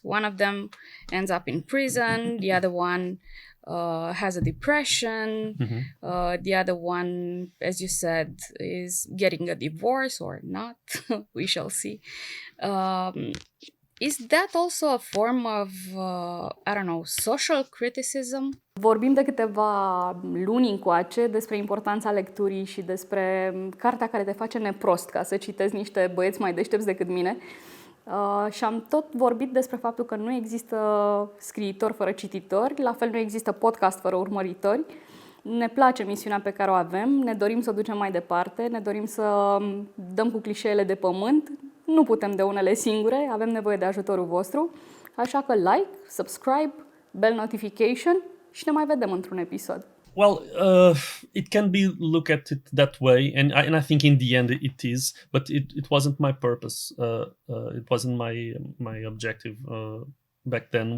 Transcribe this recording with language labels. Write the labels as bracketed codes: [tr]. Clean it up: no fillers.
[en] One of them ends up in prison. The other one has a depression. The other one, as you said, is getting a divorce or not. We shall see. Is that also a form of, social criticism? [ro] Vorbim de câteva luni încoace despre importanța lecturii și despre cartea care te face neprost, ca să citezi niște băieți mai deștepți decât mine. Și am tot vorbit despre faptul că nu există scriitori fără cititori, la fel nu există podcast fără urmăritori. Ne place misiunea pe care o avem, ne dorim să o ducem mai departe, ne dorim să dăm cu clișeele de pământ. Nu putem de unele singure, avem nevoie de ajutorul vostru, așa că [en] like, subscribe, bell notification [ro] și ne mai vedem într-un episod. [en] Well, it can be looked at it that way, and I think in the end it is, but it wasn't my purpose. It wasn't my objective back then.